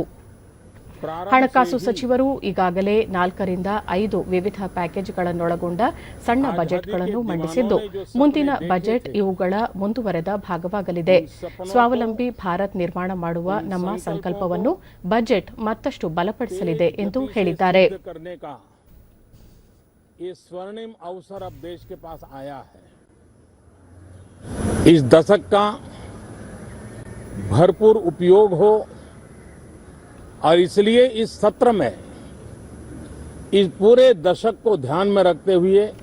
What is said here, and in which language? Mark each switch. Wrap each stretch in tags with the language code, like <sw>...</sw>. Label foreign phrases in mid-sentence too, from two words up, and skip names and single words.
<kn>ಹಣಕಾಸು ಸಚಿವರು ಈಗಾಗಲೇ 4ರಿಂದ 5 ವಿವಿಧ ಪ್ಯಾಕೇಜ್ಗಳನ್ನೊಳಗೊಂಡ ಸಣ್ಣ ಬಜೆಟ್ಗಳನ್ನು ಮಂಡಿಸಿದ್ದು, ಮುಂದಿನ ಬಜೆಟ್ ಇವುಗಳ ಮುಂದುವರೆದ ಭಾಗವಾಗಲಿದೆ. ಸ್ವಾವಲಂಬಿ ಭಾರತ್ ನಿರ್ಮಾಣ ಮಾಡುವ ನಮ್ಮ ಸಂಕಲ್ಪವನ್ನು ಬಜೆಟ್ ಮತ್ತಷ್ಟು ಬಲಪಡಿಸಲಿದೆ ಎಂದು ಹೇಳಿದ್ದಾರೆ.</kn> <hi>इस दशक का भरपूर उपयोग हो और इसलिए इस सत्र में इस पूरे दशक को ध्यान में रखते हुए</hi>